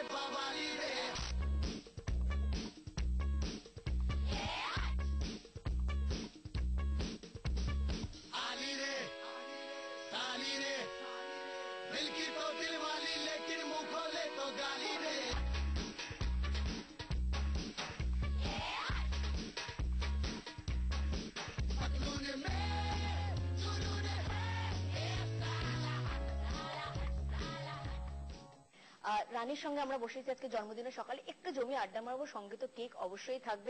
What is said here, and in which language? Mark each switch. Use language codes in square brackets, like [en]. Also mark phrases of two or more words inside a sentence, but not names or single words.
[hi] कवाली रे आली रे ताली रे दिल की तो दिल वाली लेकिन मुंह खोले तो गाली रे [bn] রানীর সঙ্গে আমরা বসেছি আজকে জন্মদিনের সকালে একটু জমি আড্ডা মারবো, সঙ্গে তো কেক অবশ্যই থাকবে।